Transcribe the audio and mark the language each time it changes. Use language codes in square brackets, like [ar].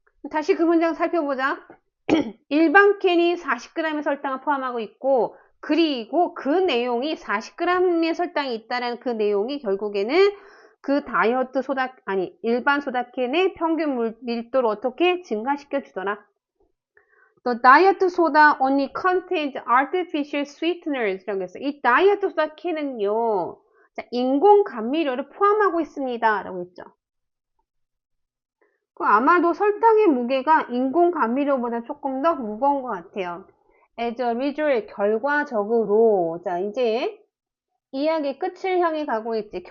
[ko] 다시 그 문장 살펴보자. 일반 캔이 40g의 설탕을 포함하고 있고 그리고 그 내용이 40g의 설탕이 있다는 그 내용이 결국에는 그 다이어트 소다 아니 일반 소다캔의 평균 밀도를 어떻게 증가시켜 주더라. [en] The diet soda only contains artificial sweeteners [ko] 라고 했어요. 이 다이어트 소다캔은요 인공 감미료를 포함하고 있습니다 라고 했죠. 아마도 설탕의 무게가 인공 감미료보다 조금 더 무거운 것 같아요. [en] As a result, [ko] 결과적으로, 자, 이제 이야기 끝을 향해 가고 있지.